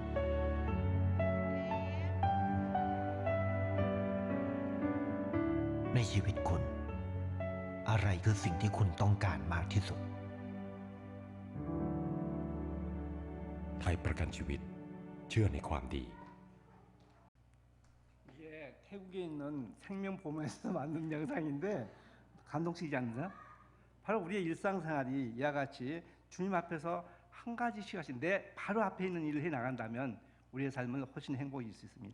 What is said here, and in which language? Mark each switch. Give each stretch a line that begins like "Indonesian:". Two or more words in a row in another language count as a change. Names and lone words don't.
Thai: ในชีวิตคุณอะไรคือสิ่งที่คุณต้องการมากที่สุด ไทยประกันชีวิตเชื่อในความดี
Korean: 이게 태국에 있는 생명보험에서 만든 영상인데 감동적이지 않나요? 바로 우리의 일상생활이 이와 같이 주님 앞에서 한 가지씩 하신 내 바로 앞에 있는 일을 해 나간다면 우리의 삶은 훨씬 행복해질 수 있습니다.